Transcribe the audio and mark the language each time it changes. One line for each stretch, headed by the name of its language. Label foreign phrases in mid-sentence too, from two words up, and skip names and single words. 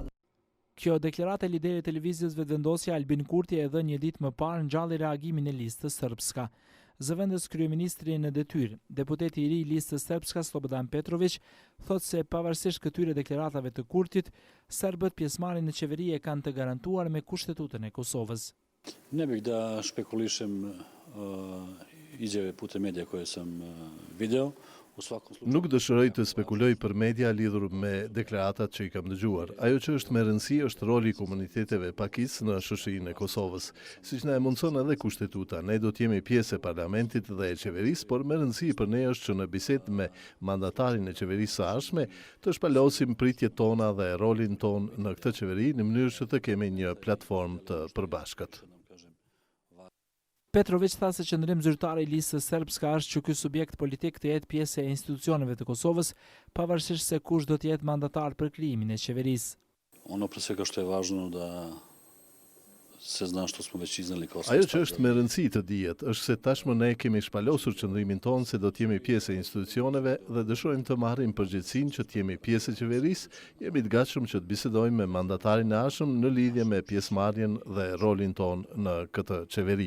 Albanian: Kjo deklaratë e liderit të lëvizjes vetëvendosja Albin Kurti edhe një ditë më parë ngjalli reagimin e listës sërbska. Zëvendës kryeministri në detyrë, deputeti i ri i listës sërbska Slobodan Petrović thot se pavarësisht këtyre deklaratave të Kurtit, serbët pjesëmarrjen në qeveri e kanë të garantuar me kushtetutën e Kosovës.
Serbian: Ne bih da špekulišem izjave putem medija koje sam video.
Albanian: Nuk dëshiroj të spekuloj për media lidhur me deklaratat që i kam dëgjuar. Ajo që është me rëndësi është roli i komuniteteve pakis në shoqërinë e Kosovës. Siç na e mundson edhe kushtetuta, ne do të jemi pjesë e parlamentit dhe e qeverisë, por me rëndësi për ne është që në bisedë me mandatarin e qeverisë së ardhshme të shpalosim pritjet tona dhe rolin ton në këtë qeveri në mënyrë që të kemi një platformë të përbashkët. Petrović tha se qëndrim zyrtar i listës sërbska është që ky subjekt politik të jetë pjesë e institucioneve të Kosovës, pavarësisht se kush do të jetë mandatar për krijimin e qeverisë.
Serbian: Ono pre svega što je važno da se zna što smo već izneli kao
Albanian: Ajo që është me rëndësi të dihet është se tashmë ne kemi shpalosur qëndrimin tonë se do të jemi pjesë e institucioneve dhe dëshirojmë të marrim përgjegjësinë që të jemi pjesë e qeverisë, jemi të gatshëm që të bisedojmë me mandatarin e ardhshëm në lidhje me pjesëmarrjen dhe rolin tonë në këtë qeveri.